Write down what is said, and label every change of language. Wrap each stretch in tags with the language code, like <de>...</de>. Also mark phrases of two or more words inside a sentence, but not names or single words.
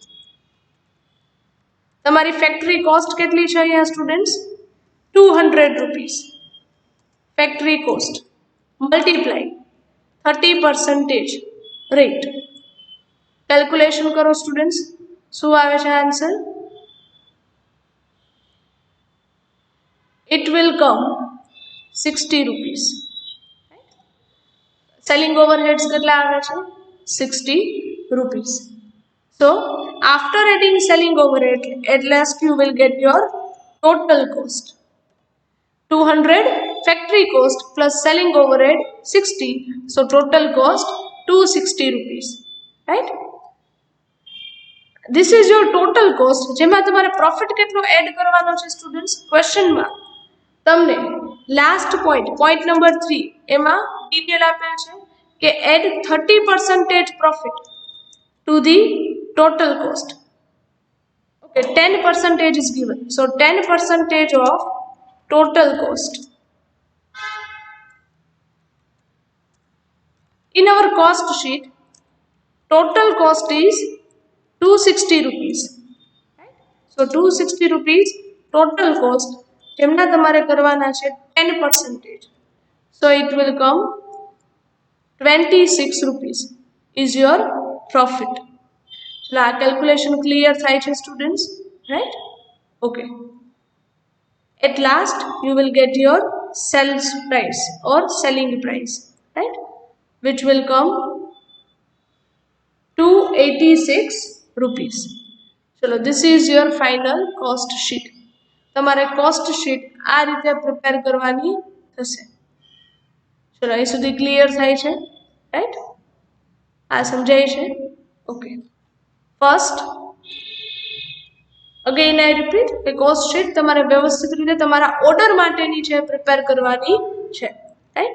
<gu>તમારી</gu> <en>factory cost</en> <gu>કેટલી છે અહીંયા સ્ટુડન્ટ્સ?</gu> <en>200 rupees. Factory cost multiply 30% rate.</en> <gu>કેલ્ક્યુલેશન કરો સ્ટુડન્ટ્સ, શું આવે છે આન્સર?</gu> <en>It will come 60 rupees. Selling overheads</en> <gu>કેટલા આવે છે?</gu> <en>60 rupees. So after adding selling overhead, at last you will get your total cost. 200 factory cost plus selling overhead 60. So total cost 260 rupees. Right? This is your total cost.</en> <gu>જેમાં તમારે પ્રોફિટ કેટલો એડ કરવાનો છે સ્ટુડન્ટ્સ? ક્વેશ્ચનમાં તમને</gu> <en>last point number 3</en> <gu>એમાં ડિટેલ આપેલ છે કે</gu> <en>add 30% profit to the total cost. ઓકે, 10% is given. So 10% of total cost. In our cost sheet, total cost is 260 rupees. So 260 rupees total cost.</en> <gu>જેમના તમારે કરવાના છે 10%.</gu> <en>So it will come 26 rupees is your profit.</en> <gu>ચલો આ કેલ્ક્યુલેશન ક્લિયર થાય છે સ્ટુડન્ટ્સ, રાઈટ? ઓકે.</gu> <en>At last you will get your sales price or selling price, right? Which will come 286 rupees.</en> <gu>ચલો</gu> <en>this is your final cost sheet.</en> <gu>તમારે</gu> <en>cost sheet</en> <gu>આ રીતે પ્રિપેર કરવાની થશે. ચલો અહીં સુધી ક્લિયર થાય છે, રાઈટ? આ સમજાય છે? ઓકે.</gu> <en>first again I repeat</en> <gu>કે</gu> <en>cost sheet</en> <gu>તમારે વ્યવસ્થિત રીતે તમારા ઓર્ડર માટેની છે પ્રિપેર કરવાની છે, રાઈટ?</gu>